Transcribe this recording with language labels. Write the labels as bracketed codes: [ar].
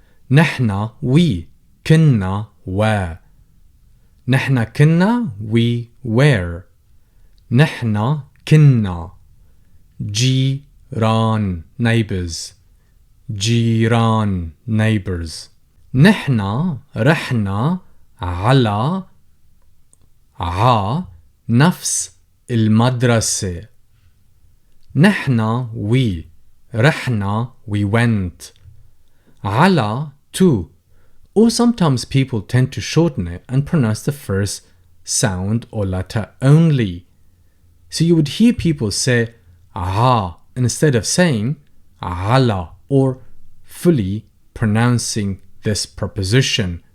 [ar] نحنا, we. كنا, were. نحنا كنا, [en] we were. [ar] نحنا كنا. جيران, neighbors. جيران, neighbors. نحنا رحنا على نفس المدرسة. نحنا, we. [en] رحنا, we went. [ar] على, to. [en] Or sometimes people tend to shorten it and pronounce the first sound or letter only. So you would hear people say aha instead of saying ala, or fully pronouncing this preposition.